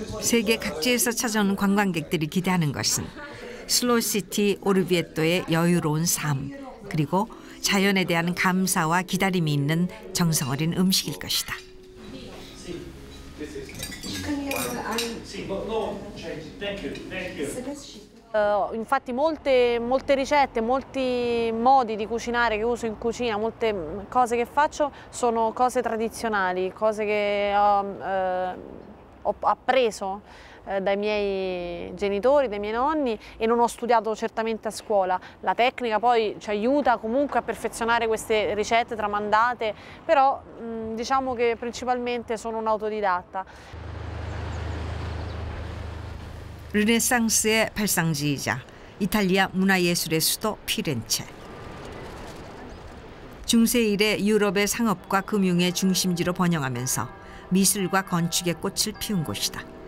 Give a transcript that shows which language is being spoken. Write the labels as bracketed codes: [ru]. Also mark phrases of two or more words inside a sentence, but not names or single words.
[ko] 세계 각지에서 찾아오는 관광객들이 기대하는 것은 슬로시티 오르비에토의 여유로운 삶, 그리고 자연에 대한 감사와 기다림이 있는 정성어린 음식일 것이다. [it] Infatti molte ricette, molti modi di cucinare che uso in cucina, molte cose che faccio sono cose tradizionali, cose che ho appreso dai miei genitori, dai miei nonni e non ho studiato certamente a scuola. La tecnica poi ci aiuta comunque a perfezionare queste ricette tramandate, però diciamo che principalmente sono un autodidatta. [ko] 르네상스의 발상지이자 이탈리아 문화예술의 수도 피렌체. 중세 이래 유럽의 상업과 금융의 중심지로 번영하면서 미술과 건축의 꽃을 피운 곳이다.